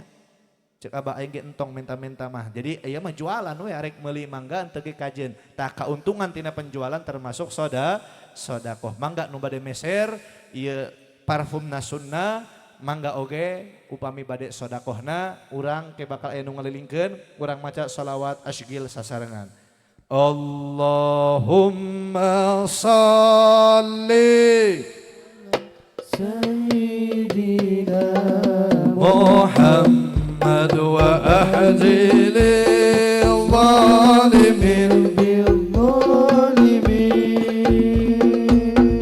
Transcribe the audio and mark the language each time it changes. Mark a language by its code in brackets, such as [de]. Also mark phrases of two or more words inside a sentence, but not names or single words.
[su] Cek abah aing ge entong menta-menta mah. Jadi ieu mah jualan we arek meuli mangga teu ge kajeun. Tah kauntungan tina penjualan termasuk sodaqoh. Mangga nu bade meser ieu parfum sunnah. Mangga oge upami bade sodakohna urang ke bakal aya nu ngalilingkeun urang maca sholawat asghil sasarengan. [ar] اللهم صل سيدنا محمد وأشغل الظالمين بالظالمين.